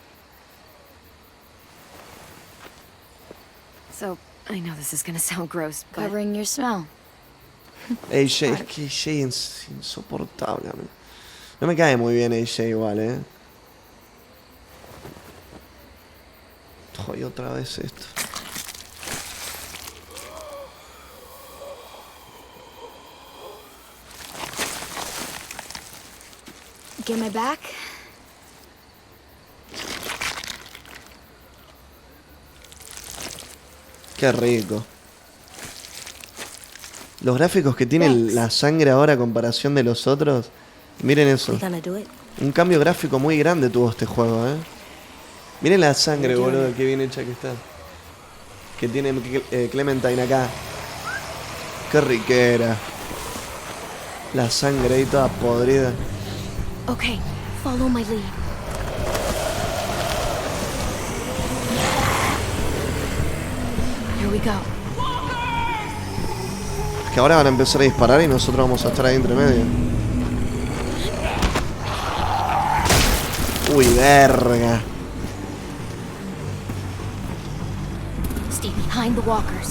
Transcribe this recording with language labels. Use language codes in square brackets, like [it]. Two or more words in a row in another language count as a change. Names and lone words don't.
[en] So, I know this is gonna sound gross, but... Covering your smell. [es] AJ, es que AJ es insoportable. No me cae muy bien AJ igual, Joder, otra vez esto. [en] Get my back? [es] Qué rico. Los gráficos que tiene la sangre ahora a comparación de los otros. Miren eso. Un cambio gráfico muy grande tuvo este juego, Miren la sangre, boludo, qué bien hecha que está. Que tiene Clementine acá. Qué riquera. La sangre ahí toda podrida. [en] Okay, follow my lead. Here we go. [es] Que ahora van a empezar a disparar y nosotros vamos a estar ahí entre medio. Uy, verga. [en] Stay behind the walkers.